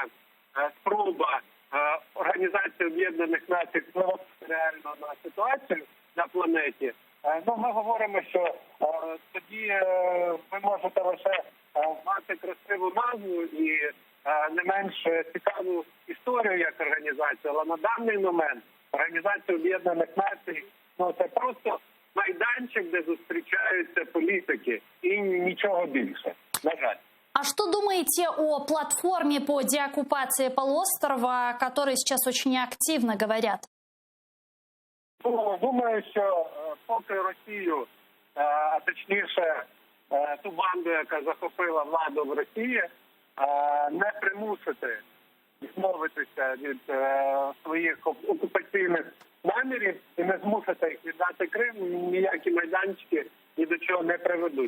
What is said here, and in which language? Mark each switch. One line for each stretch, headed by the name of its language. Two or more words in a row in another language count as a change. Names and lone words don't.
Ukrainian: спроба Організації Об'єднаних Націй впливати реально на ситуацію на планеті, ми говоримо, що тоді ви можете лише мати красиву назву і не менш цікаву історію як організацію, але на даний момент Організація Об'єднаних Націй це просто майданчик, де зустрічаються політики і нічого більше. На жаль.
Russian: А что думаете о платформе по деоккупации полуострова, о которой сейчас очень активно говорят?
Ukrainian: Думаю, що поки Росію, а точніше ту банду, яка захопила владу в Росії, не примусити відмовитися від своїх окупаційних намірів і не змусити їх віддати Крим, ніякі майданчики ні до чого не приведуть.